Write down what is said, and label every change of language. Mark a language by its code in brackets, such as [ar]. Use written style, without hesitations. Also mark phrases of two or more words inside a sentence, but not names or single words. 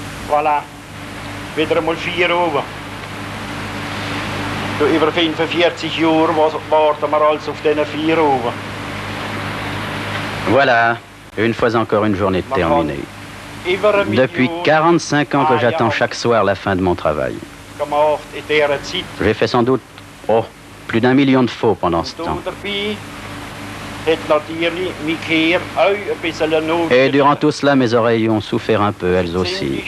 [de] Voilà, wieder einmal 4 Uhr. Über 45 Jahre warten wir also auf diesen 4 Uhr. [fr] Voilà, une fois encore une journée terminée. Depuis 45 ans que j'attends chaque soir la fin de mon travail. J'ai fait sans doute, plus d'1 million de faux pendant ce temps. Et durant tout cela, mes oreilles ont souffert un peu, elles aussi.